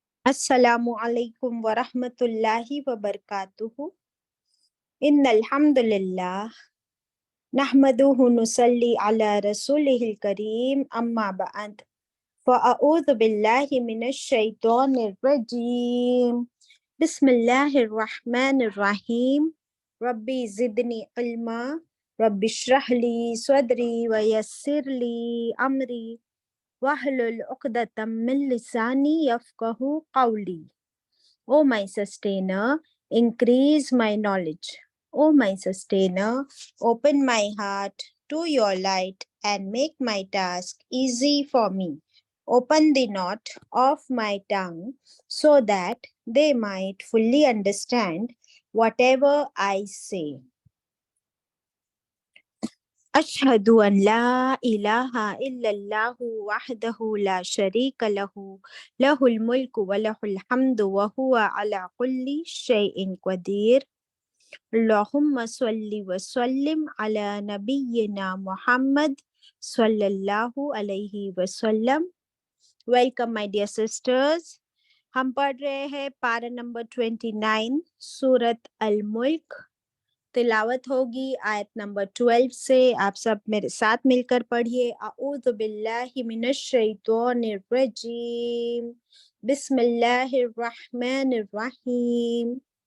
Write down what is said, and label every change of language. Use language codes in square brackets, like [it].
[ar] السلام علیکم ورحمۃ اللہ وبرکاتہ۔ ان الحمد للہ نحمدہ نصلی علی رسولہ الکریم اما بعد فاعوذ باللہ من الشیطان الرجیم بسم اللہ الرحمن الرحیم ربی زدنی علما رب اشرح لی صدری ویسر لی امری واحلل عقدۃ من لسانی یفقہوا قولی۔ [en] O my sustainer, increase my knowledge. O my sustainer, open my heart to your light and make my task easy for me. Open the knot of my tongue so that they might fully understand whatever I say. [ar] أشهد أن لا إله إلا الله وحده لا شريك له الملك وله الحمد وهو على كل شيء قدير. اللهم صل وسلم على نبينا محمد صلی اللہ علیہ وسلم۔ [en] Welcome my dear sisters. [ur] ہم پڑھ رہے ہیں پارہ نمبر 29 سورت الملک۔ تلاوت ہوگی آیت نمبر 12 سے۔ آپ سب میرے ساتھ مل کر پڑھیے۔ [ar] اعوذ باللہ من الشیطان الرجیم بسم اللہ الرحمن الرحیم۔